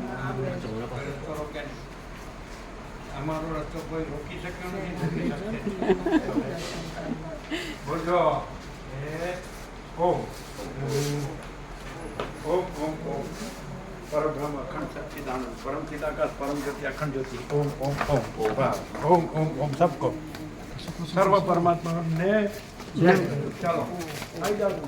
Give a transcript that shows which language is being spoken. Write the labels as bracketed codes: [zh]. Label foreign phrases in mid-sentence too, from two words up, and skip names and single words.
[gu] રસ્તો રોકે નહીં અમારો રસ્તો કોઈ રોકી શક્યો નથી બોલજો એ ઓમ ઓમ ઓમ ઓમ પરબ્રહ્મ અખંડ સચ્ચિદાનંદ પરમ [hi] चिदाकाश परम गति अखंड ज्योति ओम ओम ओम ओम ओम ओम सबको सर्व परमात्मा ने जय चलो आई जाओ